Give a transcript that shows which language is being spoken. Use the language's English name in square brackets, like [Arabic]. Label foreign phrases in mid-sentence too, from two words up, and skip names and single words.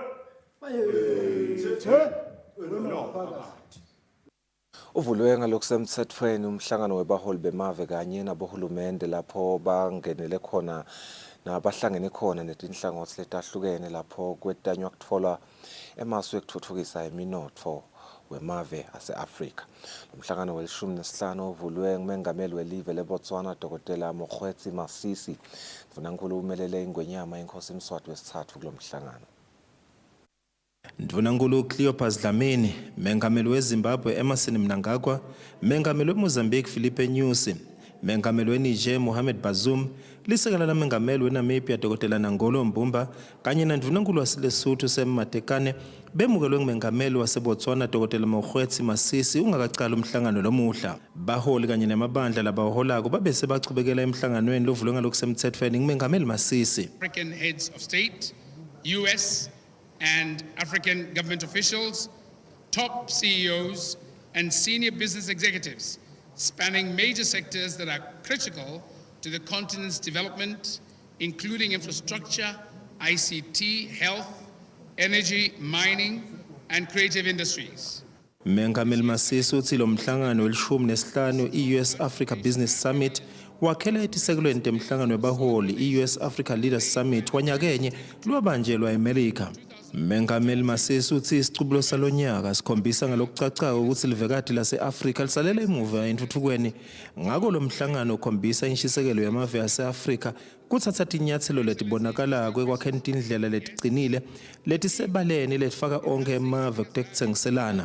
[Swati] Uvulwe ngalokusemthethweni umhlangano webaholi bemave kanye nabohulumende lapho bangenele khona nabahlangene khona netinhlangothi letahlukene lapho kwetanywa kutfolwa emasu ekuthuthukisa iminotfo wemave ase-Afrika. Umhlangano we-15 uvulwe ngumengameli welive leBotswana Dr. Mokgweetsi Masisi. Mvunankulu umelele ingwenyama inkosi Mswati wesithathu kulo mhlangano. Ndvunankulu Cleopas Dlamini, mengameli weZimbabwe Emerson Mnangagwa, mengameli weMozambique Philippe Nyusi, mengameli weNiger Mohamed Bazoum, lisekela la mengameli weNamibia Dr. Nangolo Mbumba, kanye nandvunankulu waseLesotho Sam Matekane, bemukelwe ngumengameli waseBotswana Dr. Mokgweetsi Masisi ungakaqala umhlangano lomuhla. Baholi kanye namabandla labaholako babe sebachubekela emhlanganweni lovulwe ngalokusemthethweni ngumengameli Masisi. [English] African heads of state, US and African government officials, top CEOs, and senior business executives spanning major sectors that are critical to the continent's development, including infrastructure, ICT, health, energy, mining, and creative industries. [Swati] Mengameli Masisi uthi lo mhlangano we-15 i-US Africa Business Summit wakhela etisekelweni temhlangano webaholi i-US Africa Leaders Summit wanyakenye lwabanjelwa eMelika. Mengameli Masisi uthi isicubulo salonyaka sikhombisa ngalokucacayo ukuthi livekati lase-Afrika lisalela emuva entuthukweni. Ngako lo mhlangano ukhombisa inshisekelo yamave ase-Afrika kuthatha tinyathelo letibonakala kwakhe indlela leticinile letisebaleni letifaka onke emave kutekutsengiselana.